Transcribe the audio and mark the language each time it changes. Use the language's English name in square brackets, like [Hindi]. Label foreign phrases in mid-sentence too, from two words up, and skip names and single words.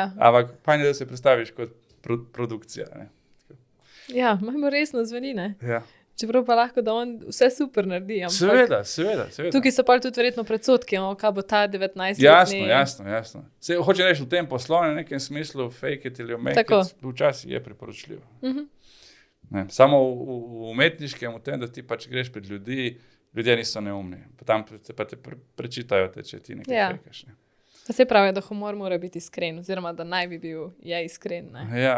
[Slovenian] Ampak pa ne, da se predstaviš kot produkcija. Ne? Ja, malo resno zveni, ne? Ja. Čeprav pa lahko, da on vse super naredi. Seveda. Tukaj so pa tudi verjetno predsodki, kaj bo ta 19-letni. Jasno. Hoče reči v tem poslovnem nekem smislu, [English] fake it ili make it, [Slovenian] včasih je priporočljivo. Ne, samo v umetniškem, v tem, da ti pač greš pred ljudje niso neumni. Tam pa te prečitajo, če ti nekaj fekaš. Ne. Pa se pravi, da humor mora biti iskren, oziroma da naj bi bil iskren. Ne? Ja.